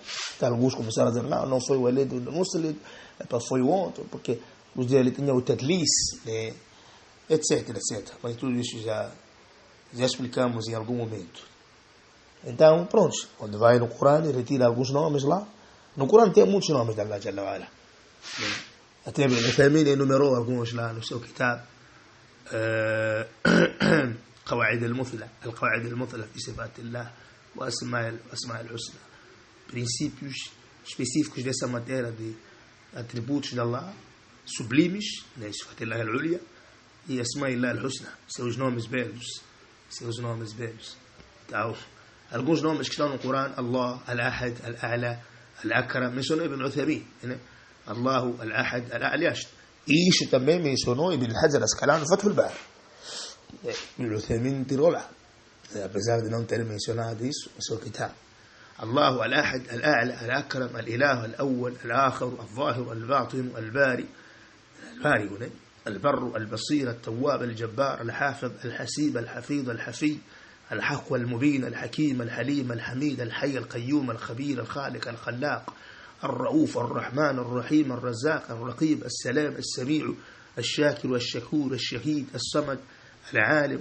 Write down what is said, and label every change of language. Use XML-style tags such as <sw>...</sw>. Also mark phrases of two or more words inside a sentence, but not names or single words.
<pt>Então, alguns começaram a dizer, não foi o Walid ibn Muslim, foi o outro, porque os dele tinha o tadlis, né? Etc, etc. Mas tudo isso já explicamos em algum momento. Então, pronto, quando vai no Corão e retira alguns nomes lá, no Corão tem muitos nomes de Allah</pt> <ar>جل وعلا.</ar> <pt>Até Ibn Uthaymin enumerou alguns lá no seu kitab قواعد المثلى القواعد المثلى في صفات الله وأسماء الحسنى, princípios específicos dessa matéria de atributos de Allah sublimes, né,</pt> <ar>صفات الله العليا e أسماء الله الحسنى,</ar> <pt>seus nomes belos. Então, alguns nomes que estão no Corão: Allah, Al-Ahad, Al-A'la, Al-Akram, mencionou Ibn Uthaymin, né? Allahu, Al-Ahad, Al-A'la. E isso também mencionou Ibn Hajar Asqalani no Fath al-Bari. Ibn Uthaymin tirou lá, apesar de não ter mencionado isso no seu kitab. Allahu, Al-Ahad, Al-A'la, Al-Akram, Al-Ilah, Al-Awwal, Al-Akhir, Al-Zahir, Al-Batin, Al-Bari, né? البر البصير التواب الجبار الحافظ الحسيب الحفيظ الحفي الحق والمبين الحكيم الحليم الحميد الحي القيوم الخبير الخالق الخلاق الرؤوف الرحمن الرحيم الرزاق الرقيب السلام السميع الشاكر الشكور الشهيد الصمد العالم</pt>